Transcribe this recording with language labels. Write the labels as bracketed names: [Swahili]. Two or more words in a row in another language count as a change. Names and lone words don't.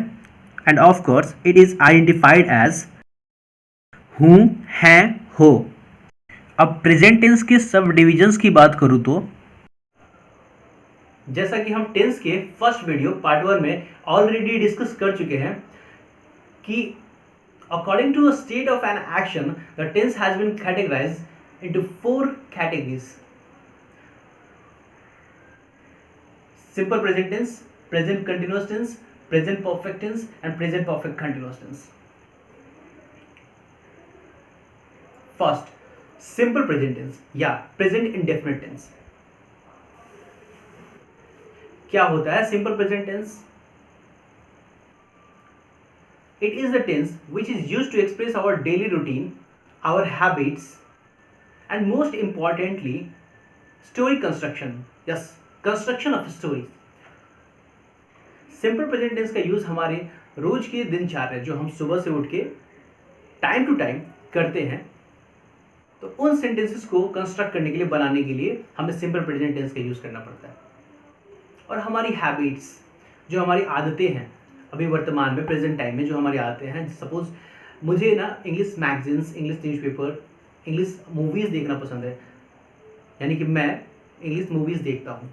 [English] and of course it is identified as [Hindi] हूं, है, हो। अब [English] present tense [Hindi] के [English] sub divisions [Hindi] की बात करूं तो जैसा कि हम टेंस के [English] first video part [Hindi] 1 में [English] already discuss [Hindi] कर चुके हैं कि [English] according to a state of an action, the tense has been categorized into 4 categories: simple present tense, present continuous tense, present perfect tense and present perfect continuous tense. First, simple present tense या present indefinite tense। [Hindi] क्या होता है [English] simple present tense? It is the tense which is used to express our daily routine, our habits, and most importantly, story construction. Yes, construction of stories. simple present tense [Hindi] का यूज हमारे रोज के दिनचर्या, जो हम सुबह से उठ के [English] time to time [Hindi] करते हैं, तो उन सेंटेंसेस को कंस्ट्रक्ट करने के लिए, बनाने के लिए हमें [English] simple present tense [Hindi] का यूज करना पड़ता है। और हमारी हैबिट्स, जो हमारी आदतें हैं अभी वर्तमान में, [English] present time [Hindi] में जो हमारी आदतें हैं, सपोज मुझे ना [English] English magazines, English newspaper, English movies [Hindi] देखना पसंद है, यानी कि मैं [English] English movies [Hindi] देखता हूँ।